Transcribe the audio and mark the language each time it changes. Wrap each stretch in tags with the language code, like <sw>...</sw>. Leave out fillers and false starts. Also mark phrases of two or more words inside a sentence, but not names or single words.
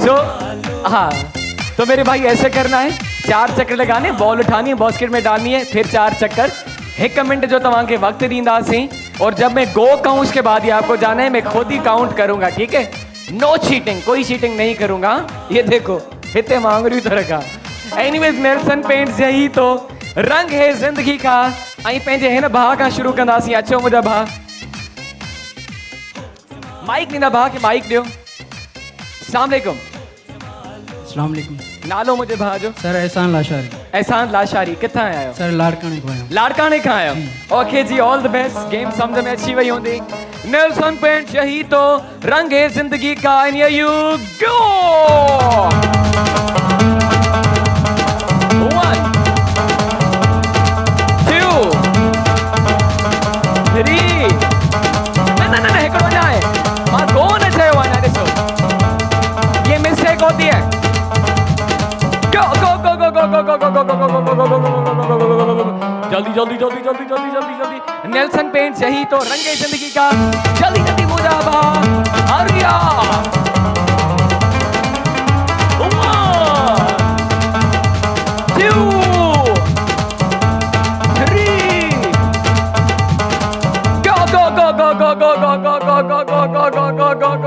<hi>सो हाँ, तो मेरे भाई ऐसे करना है, 4 चक्कर लगाने, बॉल उठानी है, बास्केट में डालनी है, फिर 4 चक्कर।</hi> <sd>1 मिनट जो तव्हांखे वक्त ॾींदासीं,</sd> <hi>और जब मैं गो कहूँ उसके बाद ही आपको जाना है। मैं खुद ही काउंट करूंगा, ठीक है?</hi> <en>No cheating,</en> <hi>कोई चीटिंग नहीं करूंगा। ये देखो</hi> <sd>हिते मांगरियूं</sd> <hi>तो रखा। एनीवेज नेल्सन पेंट्स यही तो रंग है जिंदगी का।</hi> <sd>आई पंहिंजे हिन भाउ खां शुरू कंदासीं। अचो मुंहिंजा भाउ, माइक ॾींदा भाउ खे, माइक ॾियो।</sd> <ar>السلام عليكم. السلام عليكم.</ar> <sd>नालो मुंहिंजे भाउ जो? सर एहसान लाशारी। एहसान लाशारी, किथां आया आहियो? सर लाड़काने खां आहियो। लाड़काने खां आहियो? ओके जी,</sd> <en>all the best.</en> <sd>गेम समझ में अची वई हूंदी।</sd> <hi>नेल्सन पेंट यही तो रंग है जिंदगी का।</hi> <en>And here you go.</en> <sd>1 2 3 न हिकिड़ो न आहे, मां गो न चयो आहे। न ॾिसो,</sd> <hi>ये मिस्टेक होती है।</hi> <en>Go go go go go go go go go go go go go.</en> <hi>जल्दी जल्दी जल्दी जल्दी जल्दी जल्दी जल्दी। नेल्सन पेंट्स यही तो रंग है जिंदगी का।</hi> <sd>जल्दी जल्दी मुजाबा, हरिया।</sd> <en>1 2 3 go go go go go go go go go go go go go go go go।</en>